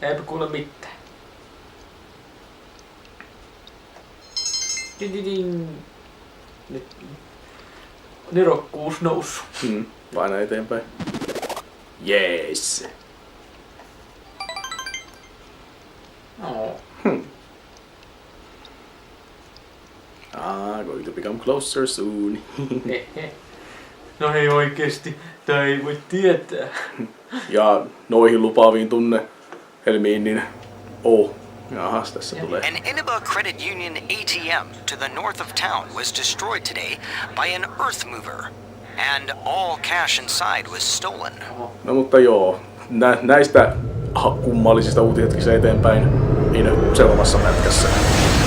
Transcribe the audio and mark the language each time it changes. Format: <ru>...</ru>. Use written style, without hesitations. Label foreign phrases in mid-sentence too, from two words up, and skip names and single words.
<fi>Eipä kuule mitään. Ding. Nyt nerokkuus noussut. Paina eteenpäin. Jees. No.</fi> <en>Going to become closer soon.</en> <fi>No ei oikeesti. Tää ei voi tietää. Ja noihin lupaaviin tunnehelmiin, niin jahas, tässä tulee.</fi> <en>An Inaba Credit Union ATM to the north of town was destroyed today by an earth mover, and all cash inside was stolen.</en> <fi>No mutta joo, näistä kummallisista uutisista eteenpäin niin seuraavassa pätkässä.</fi>